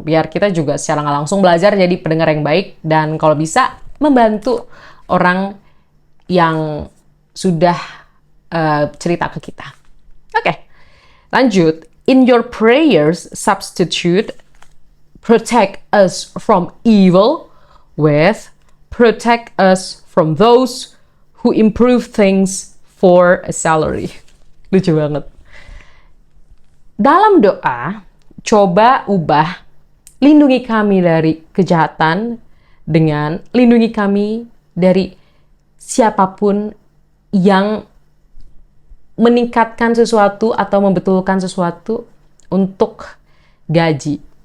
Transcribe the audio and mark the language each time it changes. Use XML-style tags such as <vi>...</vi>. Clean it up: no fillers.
<id>Biar kita juga secara nggak langsung belajar jadi pendengar yang baik, dan kalau bisa membantu orang yang sudah cerita ke kita. Oke, lanjut.</id> <en>In your prayers, substitute protect us from evil with protect us from those who improve things for a salary.</en> <id>Lucu banget. Dalam doa, coba ubah lindungi kami dari kejahatan dengan lindungi kami dari siapapun yang meningkatkan sesuatu atau membetulkan sesuatu untuk gaji.</id>